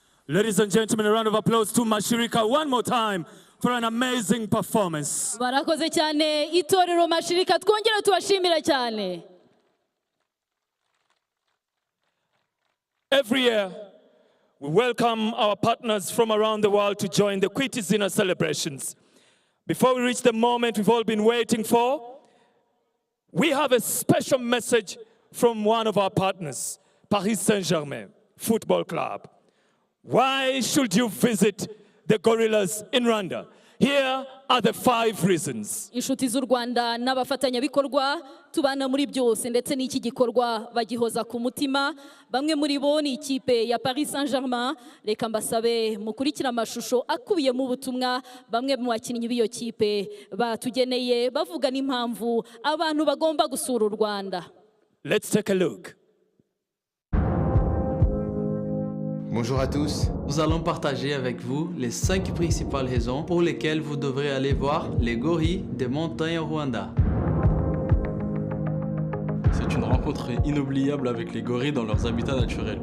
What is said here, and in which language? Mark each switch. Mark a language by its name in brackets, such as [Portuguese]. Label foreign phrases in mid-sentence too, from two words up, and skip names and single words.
[English] Ladies and gentlemen, a round of applause to Mashirika one more time for an amazing performance. [Kinyarwanda] barakoze cyane itorero mashirika twongera tubashimira cyane. [English] Every year, we welcome our partners from around the world to join the Kwita izina celebrations. Before we reach the moment we've all been waiting for, we have a special message from one of our partners, Paris Saint-Germain Football Club. Why should you visit the gorillas in Rwanda? Here are the 5 reasons. [Kinyarwanda] Inshuti z'u Rwanda n'abafatanyabikorwa tubana muri byose ndetse n'iki gikorwa bagihoza ku mutima. Bamwe muri bo ni ikipe ya Paris Saint-Germain. Reka mbasabe mukurikira amashusho akubiye mu butumwa bamwe mu bakinnyi b'iyo kipe batugeneye bavuga n'impamvu abantu bagomba gusura u Rwanda. [English] Let's take a look. [French] Bonjour à tous. Nous allons partager avec vous les 5 principales raisons pour lesquelles vous devrez aller voir les gorilles des montagnes au Rwanda. C'est une rencontre inoubliable avec les gorilles dans leurs habitats naturels.